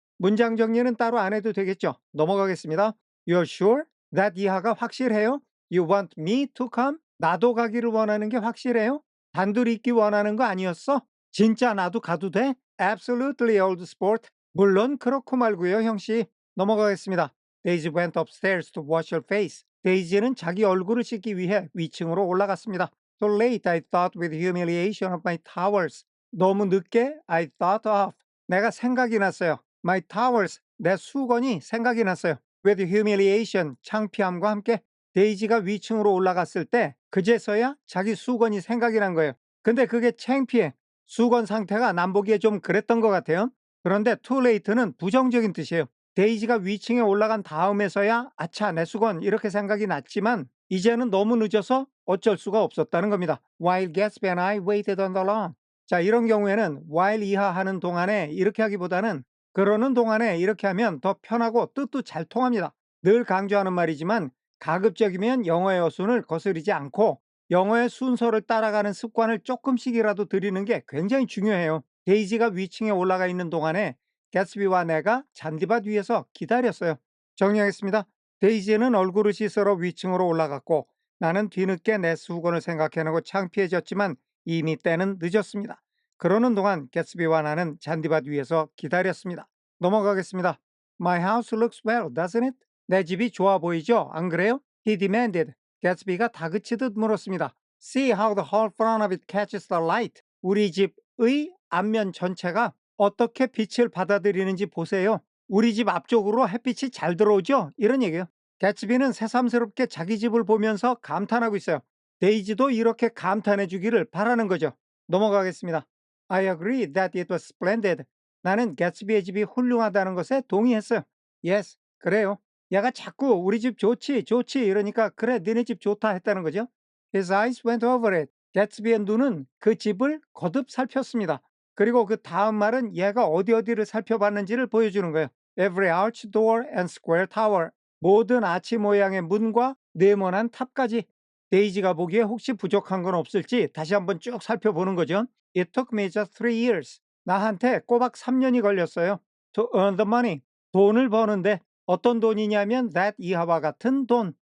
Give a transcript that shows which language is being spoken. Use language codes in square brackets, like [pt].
[ko] 문장 정리는 따로 안 해도 되겠죠. 넘어가겠습니다. [en] You're sure? [ko] that 이하가 확실해요? [en] You want me to come? [ko] 나도 가기를 원하는 게 확실해요? 단둘이 있기 원하는 거 아니었어? 진짜 나도 가도 돼? [en] Absolutely, old sport. [ko] 물론 그렇고 말고요, 형씨. 넘어가겠습니다. [en] Daisy went upstairs to wash her face. [ko] 데이지는 자기 얼굴을 씻기 위해 위층으로 올라갔습니다. [en] So late, I thought with humiliation of my towels. [ko] 너무 늦게 [en] I thought of. [ko] 내가 생각이 났어요. [en] My towels. [ko] 내 수건이 생각이 났어요. [en] With humiliation. [ko] 창피함과 함께 데이지가 위층으로 올라갔을 때 그제서야 자기 수건이 생각이 난 거예요. 근데 그게 창피해. 수건 상태가 남보기에 좀 그랬던 것 같아요. 그런데 [en] too late [ko] 는 부정적인 뜻이에요. 데이지가 위층에 올라간 다음에서야 아차 내 수건 이렇게 생각이 났지만 이제는 너무 늦어서 어쩔 수가 없었다는 겁니다. [en] While Gatsby and I waited on the lawn. [ko] 자, 이런 경우에는 while 이하 하는 동안에 이렇게 하기보다는 그러는 동안에 이렇게 하면 더 편하고 뜻도 잘 통합니다. 늘 강조하는 말이지만 가급적이면 영어의 어순을 거스르지 않고 영어의 순서를 따라가는 습관을 조금씩이라도 들이는 게 굉장히 중요해요. 데이지가 위층에 올라가 있는 동안에 개츠비와 내가 잔디밭 위에서 기다렸어요. 정리하겠습니다. 데이지는 얼굴을 씻으러 위층으로 올라갔고 나는 뒤늦게 내 수건을 생각해내고 창피해졌지만 이미 때는 늦었습니다. 그러는 동안 개츠비와 나는 잔디밭 위에서 기다렸습니다. 넘어가겠습니다. [en] My house looks well, doesn't it? [ko] 내 집이 좋아 보이죠? 안 그래요? [en] He demanded. [ko] 개츠비가 다그치듯 물었습니다. [en] See how the whole front of it catches the light. [ko] 우리 집의 앞면 전체가 어떻게 빛을 받아들이는지 보세요. 우리 집 앞쪽으로 햇빛이 잘 들어오죠? 이런 얘기예요. 개츠비는 새삼스럽게 자기 집을 보면서 감탄하고 있어요. 데이지도 이렇게 감탄해 주기를 바라는 거죠. 넘어가겠습니다. [en] I agree that it was splendid. [ko] 나는 개츠비의 집이 훌륭하다는 것에 동의했어요. Yes, 그래요. 얘가 자꾸 우리 집 좋지, 좋지 이러니까 그래, 니네 집 좋다 했다는 거죠. [en] His eyes went over it. [ko] 개츠비의 눈은 그 집을 거듭 살폈습니다. 그리고 그 다음 말은 얘가 어디를 살펴봤는지를 보여주는 거예요. [en] Every arch door and square tower. [ko] 모든 아치 모양의 문과 네모난 탑까지. 데이지가 보기에 혹시 부족한 건 없을지 다시 한번 쭉 살펴보는 거죠. [en] It took me just 3 years. [ko] 나한테 꼬박 3년이 걸렸어요. [en] To earn the money. [ko] 돈을 버는데 어떤 돈이냐면 that 이하와 같은 돈.